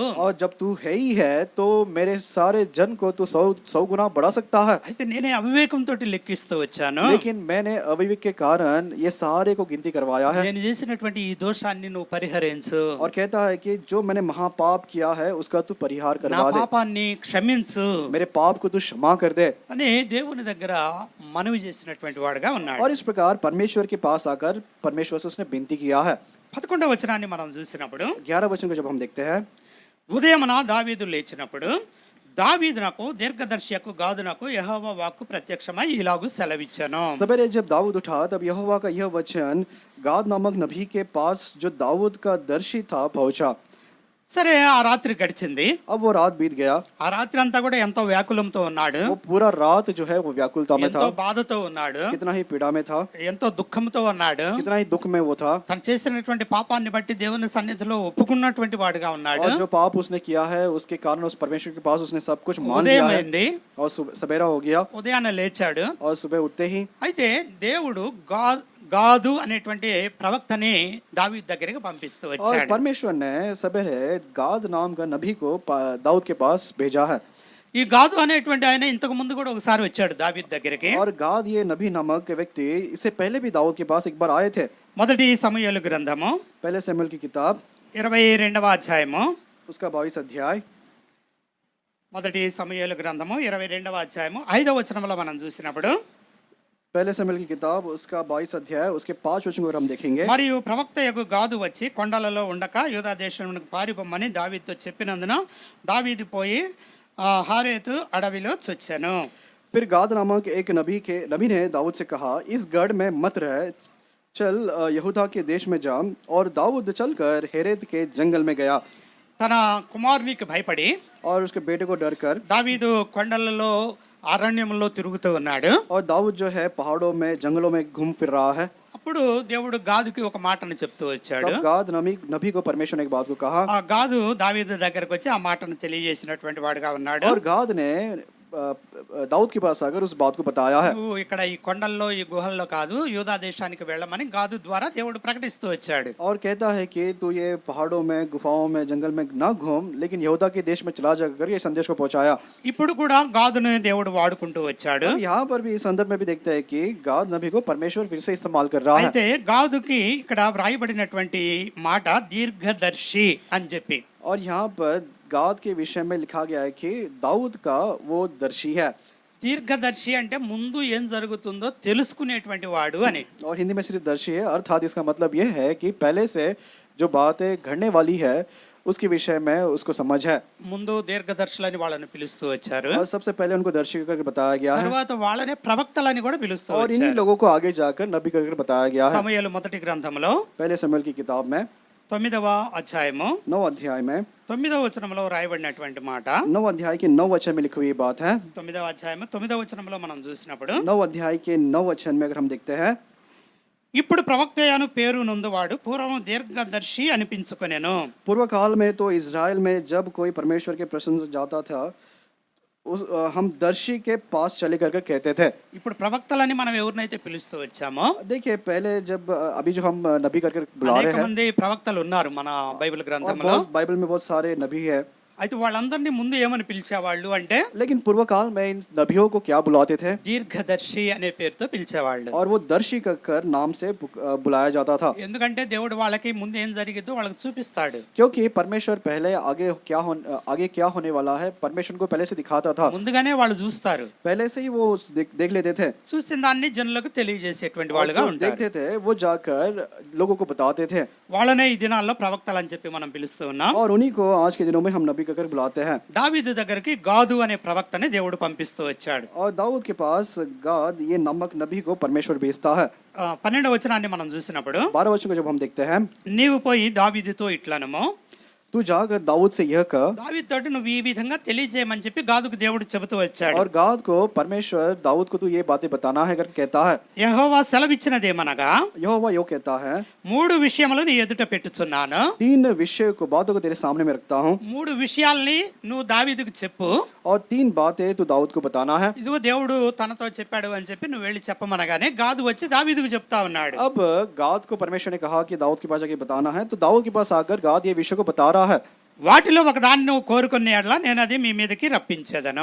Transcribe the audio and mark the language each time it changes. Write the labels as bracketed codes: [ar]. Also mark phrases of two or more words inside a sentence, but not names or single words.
[hi] और जब तू है ही है तो मेरे सारे जन को तू 100 गुना बढ़ा सकता है [te] అయితే నేనే అవివేకంతో లెక్కిస్తూ వచ్చాను. [hi] लेकिन मैंने अविवेक के कारण ये सारे को गिनती करवाया है [te] నేను చేసినటువంటి ఈ దోషాన్ని నువ్వు పరిహరించు, [hi] और कहता है कि जो मैंने महापाप किया है उसका तू परिहार [te] నా [hi] करवा दे [te] పాపాన్ని క్షమించు [hi] मेरे पाप को तू क्षमा कर दे [te] అని దేవుని దగ్గర మనవి చేసినటువంటి వాడుగా ఉన్నాడు. [hi] और इस प्रकार परमेश्वर के पास आकर परमेश्वर से उसने विनती किया है [te] 11వ వచనాన్ని మనం చూసినప్పుడు [hi] 11 वचन को जब हम देखते हैं [te] ఉదయమున దావీదు లేచినప్పుడు దావీదునకు దీర్ఘదర్శియకు గాదునకు యెహోవా వాక్కు ప్రత్యక్షమై ఇలాగు సెలవిచ్చెను. [hi] सवेरे जब दाऊद उठा तब यहोवा का यह वचन गाद नामक नबी के पास जो दाऊद का दर्शी था पहुंचा [te] సరే ఆ రాత్రి గడిచింది. [hi] अब वो रात बीत गया, [te] ఆ రాత్రి అంతా కూడా ఎంతో వ్యాకులంతో ఉన్నాడు, [hi] वो पूरा रात जो है वो व्याकुलता में [te] ఎంతో [hi] था, [te] బాధతో ఉన్నాడు, [hi] कितना ही पीड़ा में था, [te] ఎంతో దుఃఖంతో ఉన్నాడు. [hi] कितना ही दुख में वो था। [te] తను చేసినటువంటి పాపాన్ని బట్టి దేవుని సన్నిధిలో ఒప్పుకున్నటువంటి వాడుగా ఉన్నాడు. [hi] और जो पाप उसने किया है उसके कारण उस परमेश्वर के पास उसने सब कुछ मान [te] ఉదయం [hi] लिया है। [te] అయింది, [hi] और सवेरा हो गया [te] ఉదయాన్నే లేచాడు. [hi] और सुबह उठते ही [te] అయితే దేవుడు గాదు అనేటువంటి ప్రవక్తని దావీదు దగ్గరికి పంపిస్తూ [hi] और [te] వచ్చాడు. [hi] परमेश्वर ने सवेरे गाद नाम का नबी को दाऊद के पास भेजा है। [te] ఈ గాదు అనేటువంటి ఆయన ఇంతకు ముందు కూడా ఒకసారి వచ్చాడు దావీదు దగ్గరికి. [hi] और गाद ये नबी नामक व्यक्ति इससे पहले भी दाऊद के पास एक बार आए थे। [te] మొదటి సమూయేలు గ్రంథము [hi] पहले शमूएल की किताब [te] 22వ అధ్యాయము, [hi] उसका 22 अध्याय, [te] మొదటి సమూయేలు గ్రంథము 22వ అధ్యాయము 5వ వచనంలో మనం చూసినప్పుడు, [hi] पहले शमूएल की किताब उसका 22 अध्याय उसके 5 वचन को हम देखेंगे। [te] మరియు ప్రవక్తయగు గాదు వచ్చి కొండలలో ఉండక యూదా దేశమునకు పారిపోమని దావీదుతో చెప్పినందున దావీదు పోయి హారేతు అడవిలో చొచ్చెను. [hi] फिर गाद नामक एक नबी ने दाऊद से कहा, इस गढ़ में मत रह, चल यहूदा के देश में जा। और दाऊद चलकर हेरेत के जंगल में गया [te] తన కుమారునికి భయపడి [hi] और उसके बेटे को डर कर, [te] దావీదు కొండలలో అరణ్యంలో తిరుగుతూ ఉన్నాడు. [hi] और दाऊद जो है पहाड़ों में जंगलों में घूम फिर रहा है। [te] అప్పుడు దేవుడు గాదుకి ఒక మాటను చెప్తూ వచ్చాడు. [hi] तब गाद नबी को परमेश्वर ने एक बात को कहा, [te] ఆ గాదు దావీదు దగ్గరకు వచ్చి ఆ మాటను తెలియజేసినటువంటి వాడుగా ఉన్నాడు. [hi] और गाद ने दाऊद के पास आकर उस बात को बताया है। [te] నువ్వు ఇక్కడ ఈ కొండల్లో ఈ గుహల్లో కాదు యూదా దేశానికి వెళ్ళమని గాదు ద్వారా దేవుడు ప్రకటిస్తూ వచ్చాడు. [hi] और कहता है कि तू ये पहाड़ों में गुफाओं में जंगल में ना घूम, लेकिन यहूदा के देश में चला जाकर ये संदेश को पहुंचाया। [te] ఇప్పుడు కూడా గాదును దేవుడు వాడుకుంటూ వచ్చాడు. [hi] और यहाँ पर भी इस संदर्भ में भी देखते हैं कि गाद नबी को परमेश्वर फिर से इस्तेमाल कर रहा है। [te] అయితే గాదుకి ఇక్కడ వ్రాయబడినటువంటి మాట దీర్ఘదర్శి అని చెప్పి, [hi] और यहाँ पर गाद के विषय में लिखा गया है कि दाऊद का वो दर्शी है। [te] దీర్ఘదర్శి అంటే ముందు ఏం జరుగుతుందో తెలుసుకునేటువంటి వాడు అని. [hi] और हिंदी में सिर्फ दर्शी है, अर्थात इसका मतलब ये है कि पहले से जो बातें घड़ने वाली है उसके विषय में उसको समझ है। [te] ముందు దీర్ఘదర్శులని వాళ్ళని పిలుస్తూ వచ్చారు, [hi] और सबसे पहले उनको दर्शी करके बताया गया है, [te] తర్వాత వాళ్ళనే ప్రవక్తలని కూడా పిలుస్తూ [hi] और इन्हीं [te] వచ్చారు. [hi] लोगों को आगे जाकर नबी करके बताया गया है। [te] సమూయేలు మొదటి గ్రంథంలో [hi] पहले शमूएल की किताब में [te] 9వ అధ్యాయము [hi] 9 अध्याय में [te] 9వ వచనంలో రాయబడినటువంటి మాట. [hi] 9 अध्याय के 9 वचन में लिखी हुई बात है। [te] 9వ అధ్యాయము 9వ వచనంలో మనం చూసినప్పుడు, [hi] 9 अध्याय के 9 वचन में अगर हम देखते हैं, [te] ఇప్పుడు ప్రవక్తయను పేరు నొందువాడు పూర్వం దీర్ఘదర్శి అనిపించుకొనెను. [hi] पूर्व काल में तो इज़राइल में जब कोई परमेश्वर के प्रसन्न जाता था हम दर्शी के पास चले कर कहते थे। [te] ఇప్పుడు ప్రవక్తలని మనం ఎవరినైతే పిలుస్తూ వచ్చామో, [hi] देखिए पहले जब अभी जो हम नबी करके बुला [te] అనేక [hi] रहे हैं, [te] మంది ప్రవక్తలు ఉన్నారు మన బైబిల్ [hi] और [te] గ్రంథంలో. [hi] बहुत बाइबल में बहुत सारे नबी है, [te] అయితే వాళ్ళందరినీ ముందు ఏమని పిలిచేవాళ్ళు అంటే [hi] लेकिन पूर्व काल में इन नबियों को क्या बुलाते थे? [te] దీర్ఘదర్శి అనే పేరుతో పిలిచేవాళ్ళు. [hi] और वो दर्शी कर नाम से बुलाया जाता था, [te] ఎందుకంటే దేవుడు వాళ్ళకి ముందు ఏం జరిగిద్దో వాళ్ళకి చూపిస్తాడు. [hi] क्योंकि परमेश्वर पहले आगे क्या होने वाला है परमेश्वर को पहले से दिखाता था, [te] ముందుగానే వాళ్ళు చూస్తారు, [hi] पहले से ही वो देख लेते थे। [te] చూసిన దాన్ని జనులకు తెలియజేసేటువంటి వాళ్ళుగా [hi] और जो [te] ఉంటారు. [hi] देखते थे वो जाकर लोगों को बताते थे, [te] వాళ్ళనే ఈ దినాల్లో ప్రవక్తలు అని చెప్పి మనం పిలుస్తూ ఉన్నాం. [hi] और उन्हीं को आज के दिनों में हम नबी कहकर बुलाते हैं। [te] దావీదు దగ్గరికి గాదు అనే ప్రవక్తని దేవుడు పంపిస్తూ వచ్చాడు. [hi] और दाऊद के पास गाद ये नामक नबी को परमेश्वर भेजता है। [te] 12వ వచనాన్ని మనం చూసినప్పుడు, [hi] 12 वचन को जब हम देखते हैं, [te] నీవు పోయి దావీదుతో ఇట్లనము, [hi] तू जाकर दाऊद से यह कह, [te] దావీదు తోటి నువ్వు ఈ విధంగా తెలియజేయమని చెప్పి గాదుకు దేవుడు చెబుతూ వచ్చాడు. [hi] और गाद को परमेश्वर दाऊद को तू ये बातें बताना है करके कहता है। [te] యెహోవా సెలవిచ్చినదేమనగా, [hi] यहोवा यो कहता है, [te] 3 విషయములు నీ ఎదుట పెట్టుచున్నాను. [hi] 3 विषय को बातों को तेरे सामने में रखता हूँ, [te] 3 విషయాల్ని నువ్వు దావీదుకు చెప్పు. [hi] और 3 बातें तू दाऊद को बताना है। [te] ఇదిగో దేవుడు తనతో చెప్పాడు అని చెప్పి నువ్వు వెళ్ళి చెప్పమనగానే గాదు వచ్చి దావీదుకు చెప్తా ఉన్నాడు. [hi] अब गाद को परमेश्वर ने कहा कि दाऊद के पास जाके बताना है, तो दाऊद के पास आकर गाद ये विषय को बता रहा है। [te] వాటిలో ఒక దాన్ని నువ్వు కోరుకునే యెడల నేను అది మీ మీదకి రప్పించేదను.